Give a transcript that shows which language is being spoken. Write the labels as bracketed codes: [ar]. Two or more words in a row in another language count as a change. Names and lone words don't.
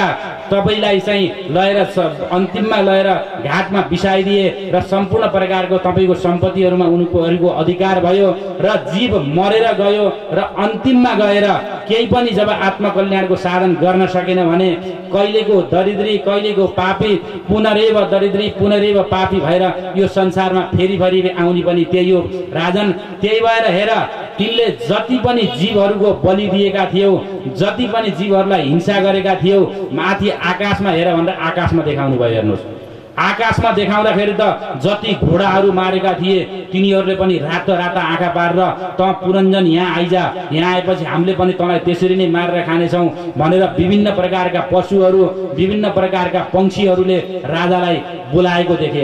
[ne] तपाईलाई चाहिँ लगेर अन्तिममा लगेर घाटमा बिसाइदिए र सम्पूर्ण प्रकारको तपाईको सम्पत्तिहरूमा उनीहरूको अधिकार भयो र जीव मरेर गयो र अन्तिममा गएर केही पनि जब आत्मकल्याणको साधन गर्न सकेन भने कहिलेको दरिद्री कहिलेको पापी पुनरेव दरिद्री पुनरेव पापी भएर यो संसारमा फेरि आउने पनि त्यही हो राजन। त्यही भएर हेर तिमीले जति पनि जीवहरूको बलि दिएका थियौ जति पनि जीवहरूलाई हिंसा गरेका थियौ माथि आकाशमा हेर भनेर आकाशमा देखाउनु भयो। हेर्नुहोस्, आकाशमा देखाउँदाखेरि त जति घोडाहरू मारेका थिए तिनीहरूले पनि रातो राता आँखा पारेर त पुरञ्जन यहाँ आइजा, यहाँ आएपछि हामीले पनि तँलाई त्यसरी नै मारेर खानेछौँ भनेर विभिन्न प्रकारका पशुहरू विभिन्न प्रकारका पंक्षीहरूले राजालाई बोलाएको देखे।